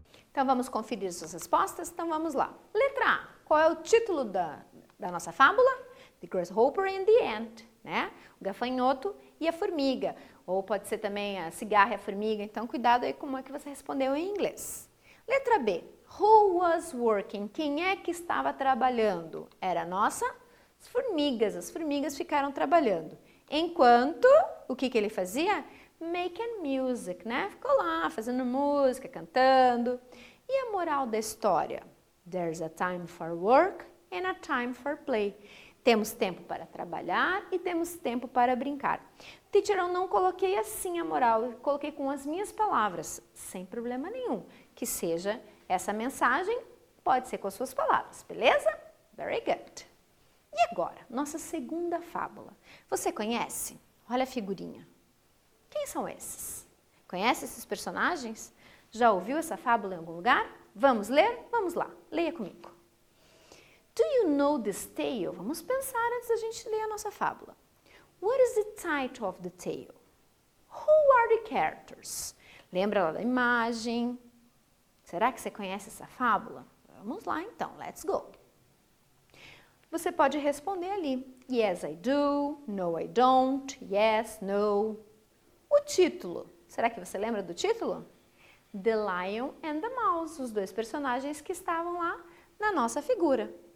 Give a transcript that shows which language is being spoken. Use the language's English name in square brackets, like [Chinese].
[Portuguese] Então vamos conferir suas respostas? Então vamos lá. Letra A, qual é o título da nossa fábula? [English] The Grasshopper and the Ant, [Portuguese] né? O gafanhoto e a formiga. Ou pode ser também a cigarra e a formiga, então cuidado aí como é que você respondeu em inglês. Letra B, [English] who was working? [Portuguese] Quem é que estava trabalhando? Era a nossa? As formigas ficaram trabalhando. Enquanto, o que ele fazia? [English] Making music, [Portuguese] né? Ficou lá fazendo música, cantando. E a moral da história? [English] There's a time for work and a time for play. [Portuguese] Temos tempo para trabalhar e temos tempo para brincar. Teacher, eu não coloquei assim a moral, eu coloquei com as minhas palavras, sem problema nenhum. Que seja essa mensagem, pode ser com as suas palavras, beleza? [English] Very good. [Portuguese] E agora, nossa segunda fábula. Você conhece? Olha a figurinha. Quem são esses? Conhece esses personagens? Já ouviu essa fábula em algum lugar? Vamos ler? Vamos lá, leia comigo. [English] Do you know this tale? [Portuguese] Vamos pensar antes da gente ler a nossa fábula. [English] What is the title of the tale? Who are the characters? [Portuguese] Lembra lá da imagem? Será que você conhece essa fábula? Vamos lá então, [English] let's go. [Portuguese] Você pode responder ali. [English] Yes, I do. No, I don't. Yes, no. [Portuguese] O título. Será que você lembra do título? The Lion and the Mouse, os dois personagens que estavam lá na nossa figura.